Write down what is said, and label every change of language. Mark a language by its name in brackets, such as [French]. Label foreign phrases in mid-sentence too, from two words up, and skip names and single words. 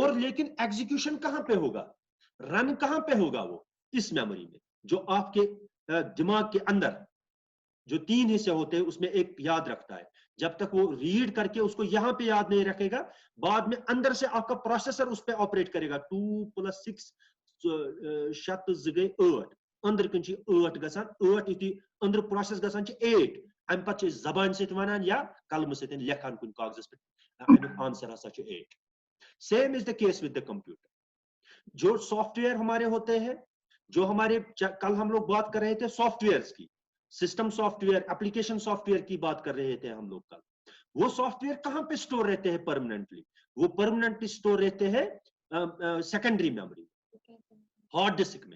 [Hindi] और लेकिन एग्जीक्यूशन कहां पे होगा, रन कहां पे होगा, वो इस मेमोरी में, जो आपके दिमाग के अंदर जो 3 हिस्से होते हैं उसमें एक याद रखता है। जब तक वो रीड करके उसको यहां पे याद नहीं रखेगा, बाद में अंदर से आपका प्रोसेसर उस पर ऑपरेट करेगा। [Kashmiri] 2 + 6 7 गए 8, अंदर कन 8 गसान, 8 युति अंदर प्रोसेस गसान 8, अम पत जबान सत वनान या कलम सत लेखान कुन कागजस पे अमिक आंसर हसा 8। [English] same is the case with the computer. [Hindi] जो सॉफ्टवेयर हमारे होते हैं, जो हमारे कल हम लोग बात कर रहे थे सॉफ्टवेयर्स की, [English] system software, application software [Hindi] की बात कर रहे थे हम लोग कल। वो सॉफ्टवेयर कहां पे स्टोर रहते हैं परमानेंटली, वो परमानेंटली स्टोर रहते हैं [English] secondary memory, hard disk [Hindi] में।